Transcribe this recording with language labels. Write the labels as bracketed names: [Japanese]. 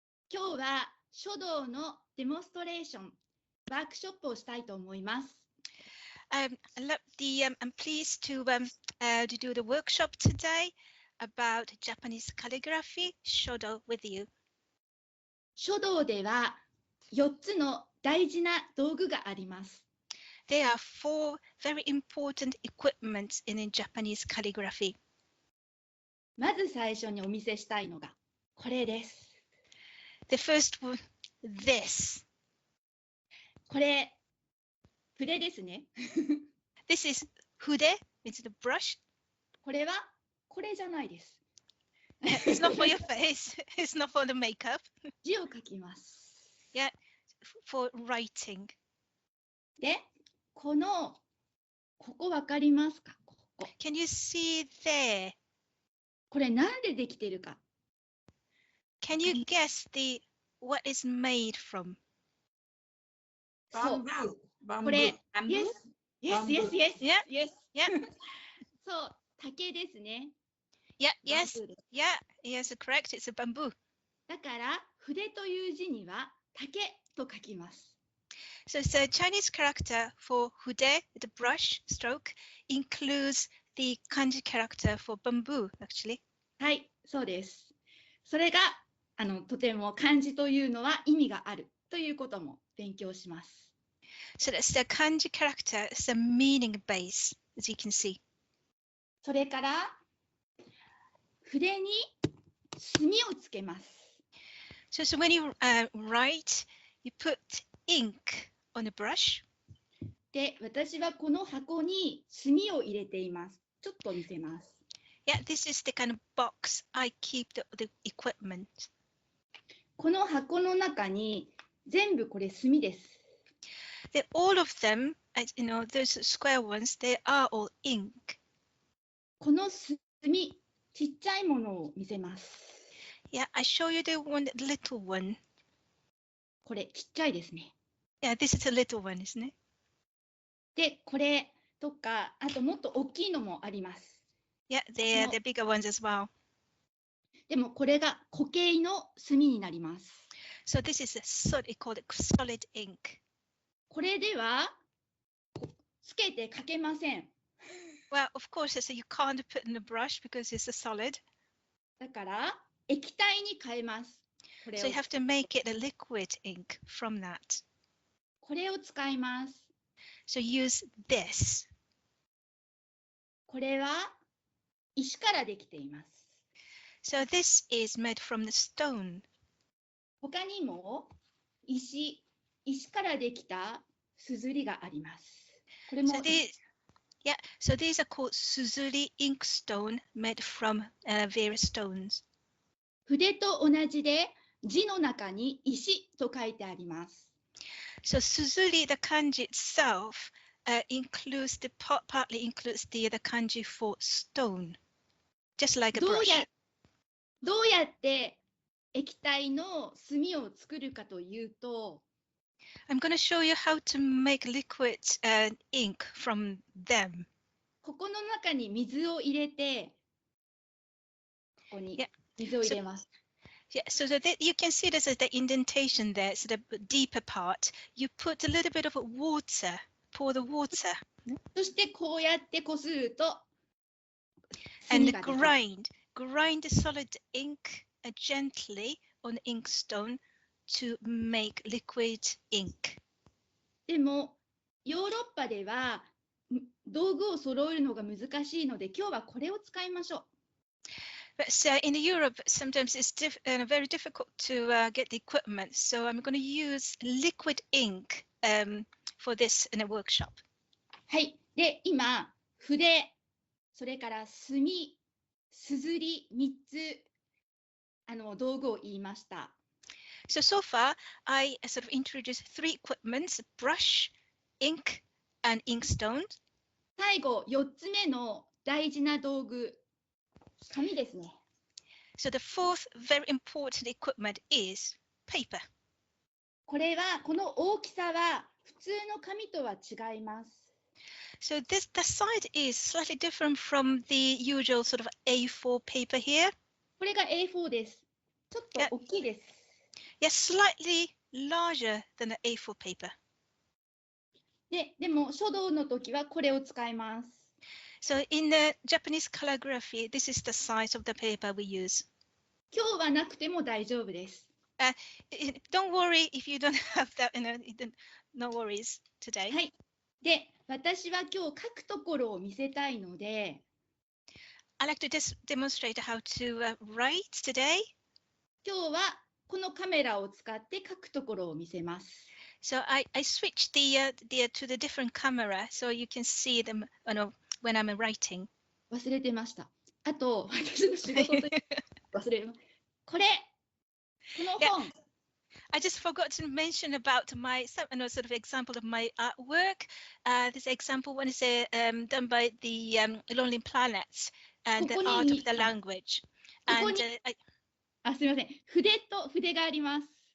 [Japanese] 今日は書道のデモンストレーション、ワークショップをしたいと思います。 [English] I'm pleased to do the workshop today about Japanese calligraphy, Shodo with you. [Japanese] 書道では4つの大事な道具があります。 [English] There are 4 very important equipments in Japanese calligraphy. [Japanese] まず最初にお見せしたいのがこれです。 [English] The first one, this. [Japanese] これ、筆ですね。 [English] This is hude, it's the brush. [Japanese] これはこれじゃないです。 [English] It's not for your face, it's not for the makeup. [Japanese] 字を書きます。 [English] Yeah, for writing. [Japanese] で、ここわかりますか？ここ。 [English] Can you see there? [Japanese] これなんでできてるか。 [English] Can you guess what is made from? [Japanese] そう。これ、 [English] yes, yes, yes, yes, Yeah, yes. yeah. [Japanese] そう、竹ですね。 [English] Yeah, yes, yeah, yes, correct. It's a bamboo. [Japanese] だから、筆という字には竹と書きます。 [English] So it's a Chinese character for hude, the brush stroke, includes the kanji character for bamboo, actually. [Japanese] はい、そうです。それが、とても漢字というのは意味があるということも勉強します。 [English] So that's the kanji character, it's a meaning base, as you can see. [Japanese] それから、筆に墨をつけます。 [English] So when you write, you put ink on a brush. [Japanese] で、私はこの箱に墨を入れています。ちょっと見せます。 [English] Yeah, this is the kind of box I keep the equipment. [Japanese] この箱の中に全部これ墨です。 [English] All of them, those square ones, they are all ink. [Japanese] この墨、ちっちゃいものを見せます。 [English] Yeah, I show you the little one. [Japanese] これちっちゃいですね。 [English] Yeah, this is a little one, isn't it? [Japanese] で、これとか、あともっと大きいのもあります。 [English] Yeah, they're the bigger ones as well. [Japanese] でもこれが固形の墨になります。 [English] So this is we call it solid ink. [Japanese] これではつけて書けません。 [English] Well, of course, so you can't put in a brush because it's a solid. [Japanese] だから液体に変えます。 [English] So you have to make it a liquid ink from that. [Japanese] これを使います。 [English] So use this. [Japanese] これは石からできています。 [English] So this is made from the stone. [Japanese] 他にも石からできた硯があります。これも [English] So these are called suzuri inkstone made from various stones. [Japanese] 筆と同じで字の中に石と書いてあります。 [English] So suzuri, the kanji itself, partly includes the kanji for stone, just like a brush. [Japanese] どうやって液体の墨を作るかというと、 [English] I'm going to show you how to make liquid ink from them. [Japanese] ここの中に水を入れて、ここに水を入れます。 [English] Yeah, so you can see there's the indentation there, so the deeper part. You put a little bit of water, pour the water. [Japanese] そしてこうやってこすると、 [English] and grind the solid ink gently on the inkstone to make liquid ink. [Japanese] でもヨーロッパでは道具を揃えるのが難しいので、今日はこれを使いましょう。 [English] But in Europe, sometimes it's very difficult to get the equipment. So I'm going to use liquid ink for this in a workshop. [Japanese] はい。で、今、筆、それから墨、硯3つ道具を言いました。 [English] So far, I sort of introduced 3 equipments: brush, ink, and inkstone. [Japanese] 最後、4つ目の大事な道具、紙ですね。 [English] So the 4th very important equipment is paper. [Japanese] この大きさは普通の紙とは違います。 [English] So the side is slightly different from the usual sort of A4 paper here. [Japanese] これが A4 です。ちょっと大きいです。 [English] Yes, slightly larger than the A4 paper. [Japanese] でも書道の時はこれを使います。 [English] So in the Japanese calligraphy, this is the size of the paper we use. [Japanese] 今日はなくても大丈夫です。 [English] Don't worry if you don't have that, no worries today. [Japanese] はい。で、私は今日書くところを見せたいので、 [English] I like to demonstrate how to write today. [Japanese] 今日はこのカメラを使って書くところを見せます。 [English] So I switched to the different camera so you can see them when I'm writing. [Japanese] 忘れてました。あと、私の仕事と忘れまこの本。 [English] I just forgot to mention about my sort of example of my artwork. This example one is done by the Lonely Planets and the art of the language. And [Japanese] すみません。筆があります。